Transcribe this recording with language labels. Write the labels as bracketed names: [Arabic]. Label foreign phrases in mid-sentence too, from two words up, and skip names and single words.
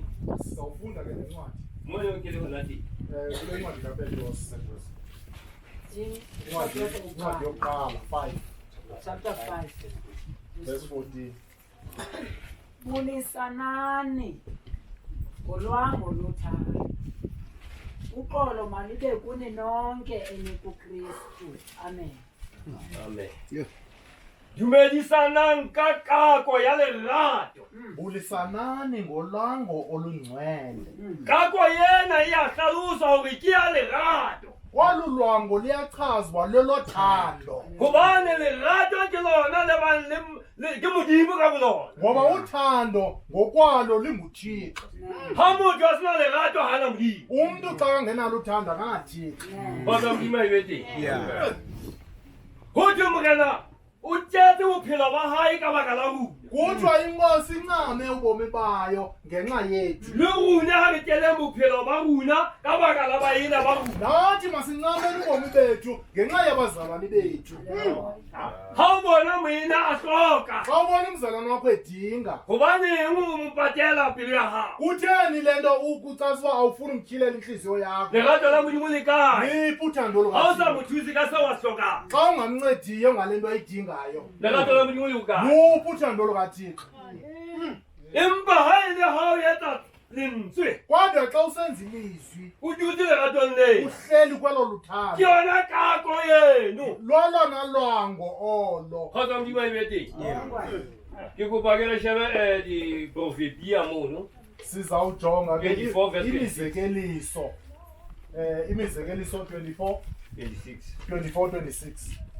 [Xhosa] sizawufunda ke nencwadi [Southern Sotho] Mo yo ke le hona teng. [Xhosa] kule ncwadi kaPetros incwadi yokuqala 5 [English] Chapter 5. verse 14 [Xhosa] Bulisanani ngolwango lothando. Uxolo malube kuni nonke enikuKristu. Amen. Amen. [Southern Sotho] Dumedisanang ka kako ya lerato. [Xhosa] bulisanani ngolwango olungcwele [Southern Sotho] Kako yena e a hlalosa hore ke ya lerato. [Xhosa] Olulwango liyachazwa lelothando. [Southern Sotho] Hobane lerato ke lona le ke modimo ka bolona. [Xhosa] Ngoba uthando ngokwalo linguThixo. [Southern Sotho] Ha motho a sena lerato ha na modimo. [Xhosa] Umuntu xa engenalo uthando akangathixo. [Southern Sotho] Batla modimo e bete. Ho tjho morena o tjetse bophelo ba hae ka baka la rona. [Xhosa] Kuthiwa inkosi incame ubomi bayo ngenxa yethu. [Southern Sotho] Le rona ha re tele bophelo ba rona ka baka la baena ba rona. [Xhosa] Nathi masincamele ubomi bethu ngenxa yabazalwane bethu. [Southern Sotho] Ha o bona moena a hloka. [Xhosa] Xa ubona umzalwane wakho edinga, [Southern Sotho] Hobaneng o mo patela pelo ya hao? [Xhosa] kutheni le nto ukucasuba awufuni umtyhilela intliziyo yakho? [Southern Sotho] Lerato la modimo le kae? [Xhosa] Liphi uthando [Southern Sotho] Ha o sa mo [Xhosa] lukaThixo? [Southern Sotho] thusi ka seo a se hlokang. [Xhosa] Xa ungamncediyo ngale nto ayidingayo, [Southern Sotho] Lerato la modimo le ho kae? [Xhosa] luphi uthando lukaThixo? [Southern Sotho] Empa ha e le ha o etsa lentswe, [Xhosa] Kodwa xa usenza ilizwi, [Southern Sotho] o dutse leratong leo. [Xhosa] uhleli kwelo [Southern Sotho] Ke [Xhosa] luthando, [Southern Sotho] yona kako eno. [Xhosa] lolona lwango olo. [Southern Sotho] Kgotsa modimo a e be teng. Ke kopa ke re shebe diprofetia mono. [Xhosa] Sizawujonga ke 24 verse imizekeliso. Imizekeliso 24, 26.